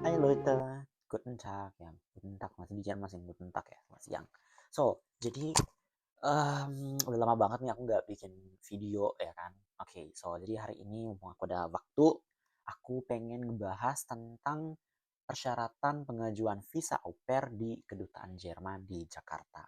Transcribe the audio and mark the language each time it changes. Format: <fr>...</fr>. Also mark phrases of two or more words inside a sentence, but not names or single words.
<de>Leute, guten Tag</de> <id>ya,</id> <de>guten Tag</de> <id>masih di Jerman masih</id> <de>guten Tag</de> <id>ya, selamat siang. Jadi udah lama banget nih aku nggak bikin video ya kan. Oke, jadi hari ini mumpung aku ada waktu, aku pengen ngebahas tentang persyaratan pengajuan visa au pair di Kedutaan Jerman di Jakarta.</id>